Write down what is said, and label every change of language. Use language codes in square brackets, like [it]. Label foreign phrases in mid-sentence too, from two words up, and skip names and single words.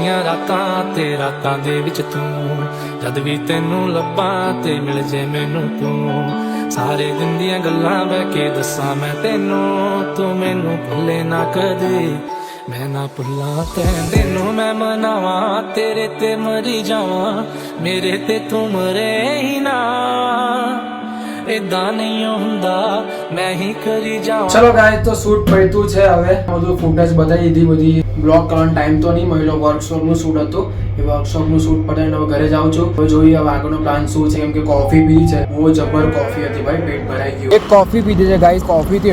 [pa] ਰਾਤਾਂ ਤੇ ਰਾਤਾਂ ਦੇ ਵਿੱਚ ਤੂੰ ਜਦ ਵੀ ਤੈਨੂੰ ਲੱਭਾਂ ਤੇ ਮਿਲ ਜੇ ਮੈਨੂੰ ਤੂੰ ਸਾਰੇ ਦਿਨ ਦੀਆਂ ਗੱਲਾਂ ਬਹਿ ਕੇ ਦੱਸਾਂ ਮੈਂ ਤੈਨੂੰ ਤੂੰ ਮੈਨੂੰ ਭੁੱਲੇ ਨਾ ਕਦੇ ਮੈਂ ਨਾ ਭੁੱਲਾਂ ਤੈਨੂੰ ਮੈਂ ਮਨਾਵਾਂ ਤੇਰੇ ਤੇ ਮਰੀ ਜਾਵਾਂ ਮੇਰੇ ਤੇ ਤੂੰ ਮਰੇ ਹੀ ਨਾ ਇਦਾਂ ਨਹੀਂ ਹੁੰਦਾ ਮੈਂ ਹੀ [gu] કરી જાઉં ચલો ગાઈસ તો શૂટ પડ્યું છે હવે બધું ફૂટેજ બતાવી દીધી બધી બ્લોગ કરવાનો ટાઈમ તો નહીં મળ્યો વર્કશોપનું શૂટ હતું એ વર્કશોપનું શૂટ પતાવીને હવે ઘરે જાઉં છું હવે જોઈએ હવે આગળનો પ્લાન શું છે કેમ કે કોફી પીધી છે બહુ જબર કોફી હતી ભાઈ પેટ ભરાઈ ગયું એક કોફી પીધી છે ગાઈસ કોફીથી